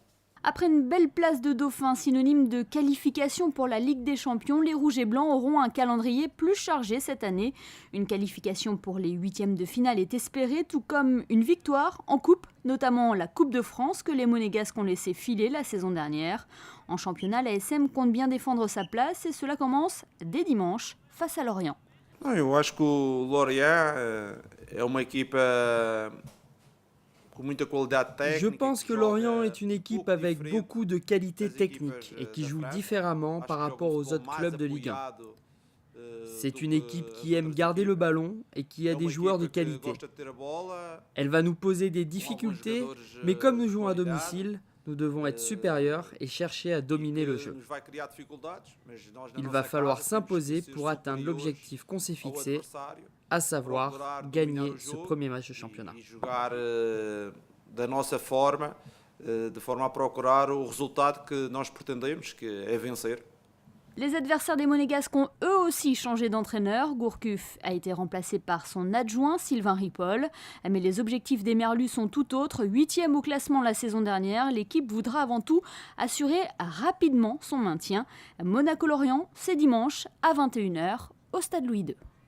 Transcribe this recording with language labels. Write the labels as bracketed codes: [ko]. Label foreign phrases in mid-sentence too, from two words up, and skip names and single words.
[fr] Après une belle place de dauphin, synonyme de qualification pour la Ligue des Champions, les Rouges et Blancs auront un calendrier plus chargé cette année. Une qualification pour les 8e de finale est espérée, tout comme une victoire en coupe, notamment la Coupe de France que les Monégasques ont laissé filer la saison dernière. En championnat, l'ASM compte bien défendre sa place et cela commence dès dimanche face à Lorient. [pt] Eu acho que o Lorient é uma equipa com muita qualidade técnica. [fr] Je pense que Lorient est une équipe avec beaucoup de qualité technique et qui joue différemment par rapport aux autres clubs de Ligue 1. C'est une équipe qui aime garder le ballon et qui a des joueurs de qualité. Elle va nous poser des difficultés, mais comme nous jouons à domicile, nous devons être supérieurs et chercher à dominer le jeu. Il va falloir s'imposer pour atteindre l'objectif qu'on s'est fixé, à savoir gagner ce premier match de championnat. [pt] Da nossa forma, de forma a procurar o resultado que nós pretendemos, que é vencer. [fr] Les adversaires des Monégasques ont eux aussi changé d'entraîneur. Gourcuff a été remplacé par son adjoint Sylvain Ripoll. Mais les objectifs des Merlus sont tout autres. 8e au classement la saison dernière, l'équipe voudra avant tout assurer rapidement son maintien. Monaco-Lorient, c'est dimanche à 21h au Stade Louis II.